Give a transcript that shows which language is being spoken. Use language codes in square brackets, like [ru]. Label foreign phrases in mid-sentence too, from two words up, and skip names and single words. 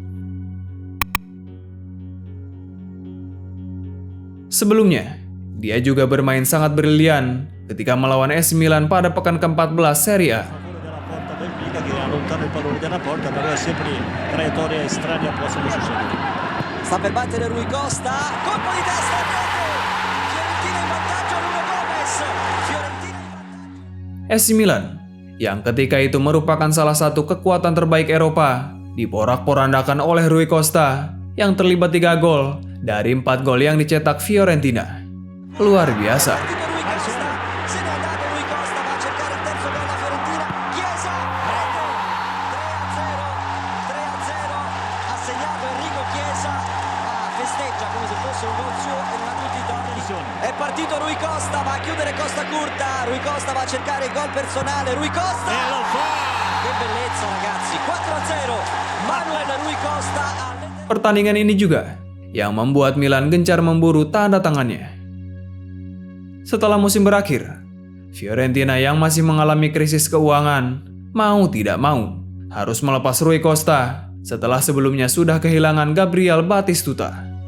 [id] Sebelumnya, dia juga bermain sangat brilian ketika melawan AC Milan pada pekan ke-14 Serie A. [it] Sta per battere Rui Costa, colpo di testa e rete. Fiorentina in vantaggio, Nuno Gomes. Fiorentina in vantaggio. [id] AC Milan yang ketika itu merupakan salah satu kekuatan terbaik Eropa, diporak-porandakan oleh Rui Costa yang terlibat 3 gol dari 4 gol yang dicetak Fiorentina. Luar biasa. [it] Rui Costa, se n'è andato Rui Costa, va a cercare il terzo gol la Fiorentina. Chiesa, rete. 3-0, ha segnato Enrico Chiesa, festeggia come se fosse un gol suo e non ha tutti i torti. È partito Rui Costa, va a chiudere Costa Curta, Rui Costa va a cercare il gol personale, Rui Costa! E lo fa! Che bellezza ragazzi, 4-0, Manuel Rui Costa. [id] Pertandingan ini juga yang membuat Milan gencar memburu tanda tangannya. Setelah musim berakhir, Fiorentina yang masih mengalami krisis keuangan, mau tidak mau, harus melepas Rui Costa setelah sebelumnya sudah kehilangan Gabriel Batistuta.